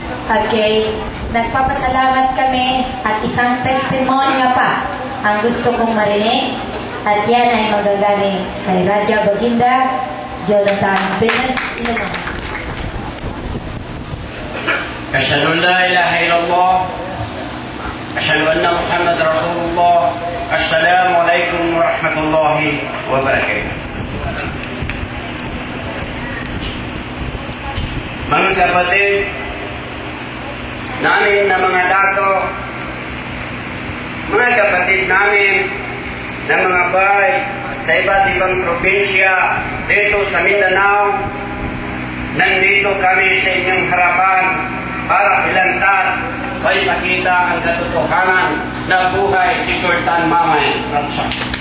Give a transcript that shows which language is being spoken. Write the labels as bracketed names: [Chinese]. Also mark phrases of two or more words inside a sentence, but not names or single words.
[Filipino] Okay, nagpapasalamat kami at isang testimonya pa ang gusto kong marinig at yan ay magagaling kay Raja Baginda Jonathan Bennett. [Arabic] أشهد أن لا إله إلا الله، أشهد أن محمد رسول الله. السلام عليكم ورحمة الله وبركاته. [Filipino] Mga kapatid namin na mga dato, mga kapatid namin na mga bahay sa iba't ibang probinsya dito sa Mindanao, nandito kami sa inyong harapan para ilantad o ipakita ang katotohanan na buhay si Sultan Mamay Ratchak.